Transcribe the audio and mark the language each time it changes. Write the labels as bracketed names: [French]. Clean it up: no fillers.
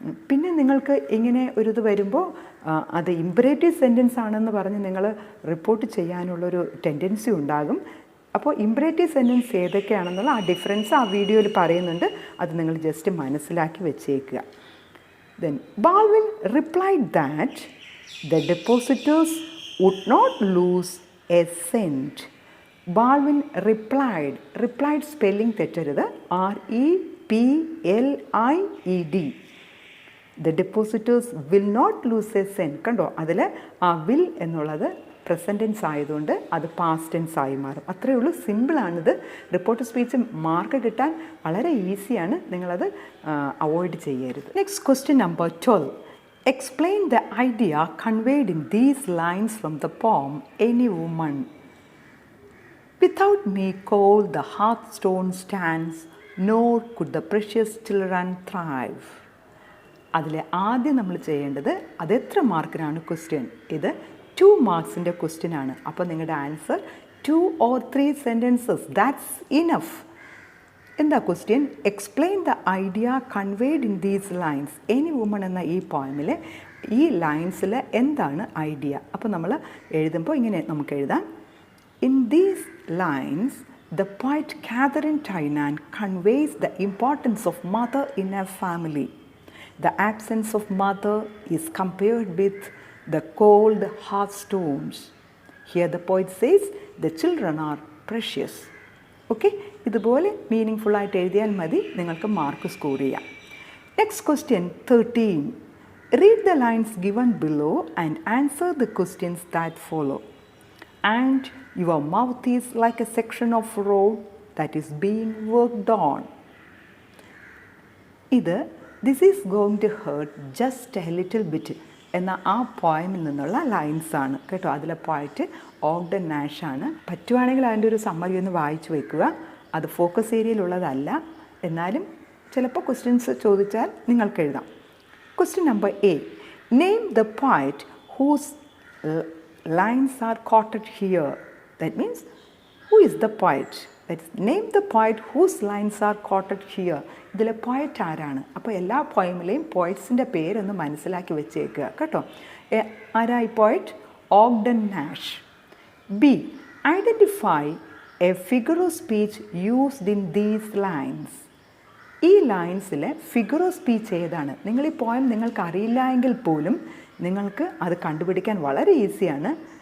[Malayalam] പിന്നെ നിങ്ങൾക്ക് ഇങ്ങനെ ഒരിത് വരുമ്പോൾ അത് ഇമ്പരേറ്റീവ് സെൻറ്റൻസ് ആണെന്ന് പറഞ്ഞ് നിങ്ങൾ റിപ്പോർട്ട് ചെയ്യാനുള്ളൊരു ടെൻഡൻസി ഉണ്ടാകും. അപ്പോൾ ഇമ്പരേറ്റീവ് സെൻറ്റൻസ് ഏതൊക്കെയാണെന്നുള്ള ആ ഡിഫറൻസ് ആ വീഡിയോയിൽ പറയുന്നുണ്ട്. അത് നിങ്ങൾ ജസ്റ്റ് മനസ്സിലാക്കി വെച്ചേക്കുക. [English] Then Balvin replied that the depositors would not lose a cent. Balvin replied spelling [Malayalam] തെറ്റരുത്, [English] REPLIED. The depositors will not lose a cent. [Malayalam] കണ്ടോ, അതിൽ ആ വിൽ എന്നുള്ളത് പ്രസൻറ്റ് ടെൻസ് ആയതുകൊണ്ട് അത് പാസ്റ്റ് ടെൻസ് ആയി മാറും. അത്രയേ ഉള്ളൂ, സിമ്പിളാണിത്. റിപ്പോർട്ട് സ്പീച്ച് മാർക്ക് കിട്ടാൻ വളരെ ഈസിയാണ്, നിങ്ങളത് അവോയ്ഡ് ചെയ്യരുത്. [English] Next question number 12. Explain the idea conveyed in these lines from the poem Any Woman. Without me cold the hearthstone stands, nor could the precious children thrive. [Malayalam] അതിലെ ആദ്യം നമ്മൾ ചെയ്യേണ്ടത് അതെത്ര മാർക്കിനാണ് ക്വസ്റ്റ്യൻ. ഇത് 2 മാർക്സിൻ്റെ ക്വസ്റ്റ്യൻ ആണ്. അപ്പോൾ നിങ്ങളുടെ [English] Answer 2 or 3 sentences, that's enough. [Malayalam] എന്താ question? [English] Explain the idea conveyed in these lines. [Malayalam] Any woman എന്ന ഈ പോയമിൽ ഈ ലൈൻസിൽ എന്താണ് ഐഡിയ? അപ്പോൾ നമ്മൾ എഴുതുമ്പോൾ ഇങ്ങനെ നമുക്ക് എഴുതാം. [English] In these lines the poet Catherine Tynan conveys the importance of mother in a family. The absence of mother is compared with the cold hearthstones. Here the poet says the children are precious. [Malayalam] Okay, ഇതുപോലെ meaningful ആയിട്ട് എഴുതിയാൽ മതി, നിങ്ങൾക്ക് mark score ചെയ്യാം. [English] Next question 13. Read the lines given below and answer the questions that follow. And your mouth is like a section of road that is being worked on. [Malayalam] This is going to hurt just a little bit എന്ന ആ പോയമിൽ നിന്നുള്ള lines ആണ് കേട്ടോ. അതിലെ പോയിട്ട് Ogden Nash ആണ്. പറ്റുവാണെങ്കിൽ അതിൻ്റെ ഒരു സമ്മറി ഒന്ന് വായിച്ചു വയ്ക്കുക. അത് ഫോക്കസ് ഏരിയയിലുള്ളതല്ല, എന്നാലും ചിലപ്പോൾ ക്വസ്റ്റ്യൻസ് ചോദിച്ചാൽ നിങ്ങൾക്ക് എഴുതാം. Question number 8. [English] Name the poet whose lines are quoted here. That means, who is the poet? That is, name the poet whose lines are quoted here. [Malayalam] ഇതിലെ പോയറ്റ് ആരാണ്? അപ്പോൾ എല്ലാ പോയമിലെയും പോയറ്റ്സിൻ്റെ പേരൊന്ന് മനസ്സിലാക്കി വെച്ചേക്കുക കേട്ടോ. ആരാ ഈ poet? [English] Ogden Nash. B. Identify a figure of speech used in these lines. [Malayalam] ഈ ലൈൻസിലെ ഫിഗർ ഓഫ് സ്പീച്ച് ഏതാണ്? നിങ്ങൾ ഈ പോയം നിങ്ങൾക്ക് അറിയില്ല എങ്കിൽ പോലും നിങ്ങൾക്ക് അത് കണ്ടുപിടിക്കാൻ വളരെ ഈസിയാണ്.